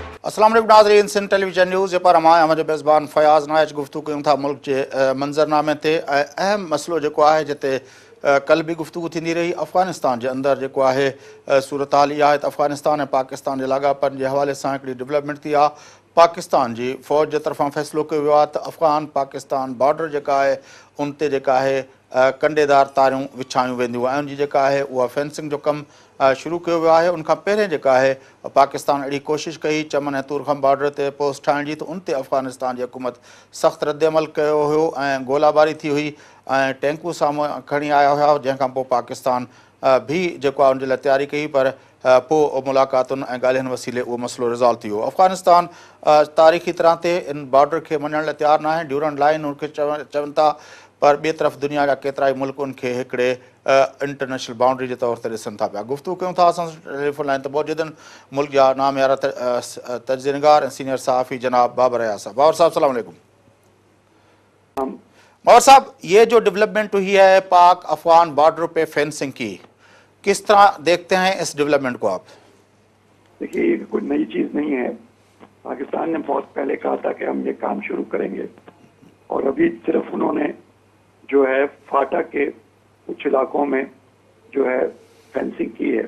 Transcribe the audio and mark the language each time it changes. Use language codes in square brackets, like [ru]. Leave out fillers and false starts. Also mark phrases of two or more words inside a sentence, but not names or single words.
[ur] السلام علیکم ناظرین، سندھ ٹیلی ویژن نیوز پر ہمارے ہمارے میزبان فیاض نائچ [sd] गुफ्तगू कयूं था मुल्क के मंज़रनामे ते अहम मसलो जेको आहे जिते कल भी गुफ्तगू थींदी रही अफ़गानिस्तान के अंदर जेको आहे सूरत हाल इहा आहे त अफ़गानिस्तान ऐं पाकिस्तान के लाॻापन के हवाले से हिकिड़ी डेवलपमेंट थी आहे। पाकिस्तान की फ़ौज के तरफ़ां फ़ैसिलो कयो वियो आहे त अफ़गान पाकिस्तान बॉर्डर जेका आहे उन ते जेका आहे कंडेदार तारूं विछायूं वेंदियूं ऐं उनजी जेका आहे उहा फेंसिंग जो कमु शुरू कयो वियो आहे। उनखां पहिरें जेका आहे पाकिस्तान अहिड़ी कोशिशि कई चमन ऐं तुरखम बॉर्डर ते पोस्ट ठाहिण जी, त उन ते अफ़गानिस्तान जी हुकूमत सख़्तु रद्दमल कयो हुयो ऐं गोलाबारी थी हुई ऐं टैंकूं साम्हूं खणी आया हुआ, जंहिंखां पोइ पाकिस्तान भी जेको आहे उन जे लाइ तयारी कई, पर पोइ मुलाक़ातुनि ऐं ॻाल्हियुनि वसीले उहो मसइलो रिज़ॉल्व थी वियो। अफ़गानिस्तान तारीख़ी तरह ते इन बॉर्डर खे मञण लाइ तयारु न आहे, ड्यूरन लाइन उनखे चवनि था, पर ॿिए तरफ़ दुनिया जा केतिरा ई मुल्क उनखे हिकिड़े [en] international boundary [sd] के तौर ते ॾिसनि था पिया। गुफ्तगू कयूं था असां टेलीफोन लाइन ते मौजूद आहिनि मुल्क जा नामयारा तजज़िया निगार ऐं सीनियर सहाफ़ी जनाब बाबर अयाज़ साहब। बाबर साहब सलाम अलैकुम। [ur] بابر صاحب، یہ جو ڈیولپمنٹ ہوئی ہے پاک افغان بارڈر پہ فینسنگ کی، کس طرح دیکھتے ہیں اس ڈیولپمنٹ کو آپ? دیکھیے، یہ کوئی نئی چیز نہیں ہے۔ پاکستان نے بہت پہلے کہا تھا کہ ہم یہ کام شروع کریں گے اور ابھی صرف انہوں نے جو ہے فاٹا کے کچھ علاقوں میں جو ہے فینسنگ کی ہے.